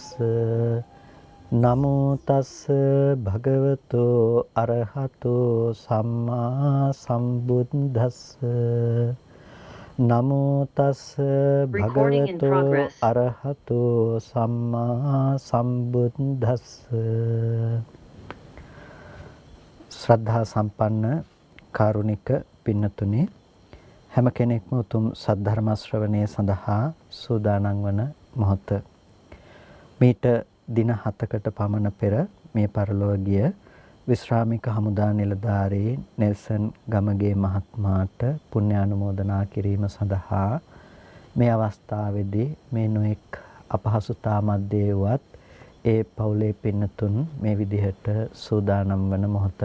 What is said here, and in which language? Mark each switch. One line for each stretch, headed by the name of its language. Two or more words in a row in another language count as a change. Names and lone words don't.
Pali: නමෝ තස් භගවතු අරහතෝ සම්මා සම්බුද්දස්ස. නමෝ තස් භගවතු අරහතෝ සම්මා සම්බුද්දස්ස.
Sinhala: ශ්‍රද්ධා සම්පන්න කාරුණික පින්නතුනි, හැම කෙනෙක්ම උතුම් සද්ධර්ම ශ්‍රවණය සඳහා සූදානම් වන මොහොත. මීට දින 7කට පමණ පෙර මේ පරලෝකීය විශ්‍රාමික හමුදා නිලධාරී නෙල්සන් ගමගේ මහත්මයාට පුණ්‍යානුමෝදනා කිරීම සඳහා මේ අවස්ථාවේදී මේ නොඑක් අපහසුතා මැද්දේ වුවත් ඒ පවුලේ පින්නතුන් මේ විදිහට සූදානම් වන මොහොත.